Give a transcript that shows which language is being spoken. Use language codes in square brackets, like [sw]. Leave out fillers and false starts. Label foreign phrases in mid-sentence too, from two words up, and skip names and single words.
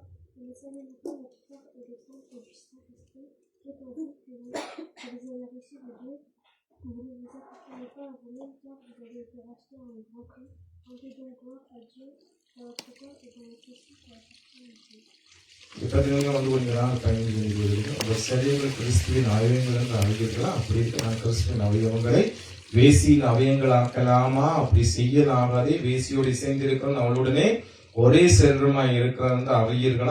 [fr] Et ne savez-vous pas notre frère et le sang du Saint-Esprit qui est en vous, que vous avez reçu de Dieu, Vous ne vous appartenez pas à vous-même car vous avez été rachetés en un grand prix. Rendez donc gloire à Dieu dans votre corps et dans votre esprit qui appartient à Dieu. [ta] இப்பத்தினங்க வந்து கொஞ்ச நாள் பயணம் செய்து வருகிறது உங்க சரீரங்கள் கிறிஸ்துவின் அவயங்கள் என்று அறிவிக்கலாம். அப்படி இருக்க நான் கிறிஸ்துவின் அவயவங்களை வேசியின் அவயங்களாக்கலாமா? அப்படி செய்யலாகாதே. வேசியோடு சேர்ந்திருக்கிறோம் அவளுடனே ஒரே சரீரமாய் இருக்கிறார் என்று அறியீர்களா?